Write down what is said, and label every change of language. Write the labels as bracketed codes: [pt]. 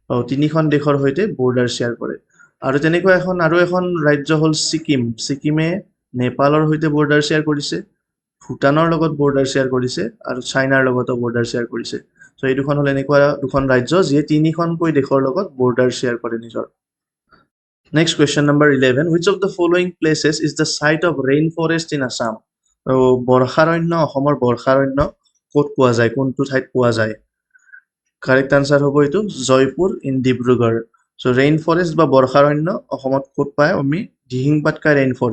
[as] 3খন দেশৰ সৈতে border share কৰে আৰু তেনেকুৱা আৰু এখন ৰাজ্য হ'ল ছিকিমে নেপালৰ সৈতে বৰ্ডাৰ শ্বেয়াৰ কৰিছে ভূটানৰ লগত বৰ্ডাৰ শ্বেয়াৰ কৰিছে আৰু চাইনাৰ লগতো বৰ্ডাৰ শ্বেয়াৰ কৰিছে চ' এই দুখন হ'ল এনেকুৱা দুখন ৰাজ্য যিয়ে 3খনকৈ দেশৰ লগত বৰ্ডাৰ শ্বেয়াৰ কৰে নিজৰ [en] Next question number 11. Which of the following places is the site of rainforest in Assam? [as] বৰ্ষাৰণ্য অসমৰ বৰ্ষাৰণ্য ক'ত পোৱা যায় কোনটো ঠাইত পোৱা যায় কাৰেক্ট আনচাৰ হ'ব এইটো Jaipur in Dibrugarh so rain forest বা বৰ্ষাৰণ্য অসমত ক'ত পায় আমি দিহিং পাটকাই ৰেইন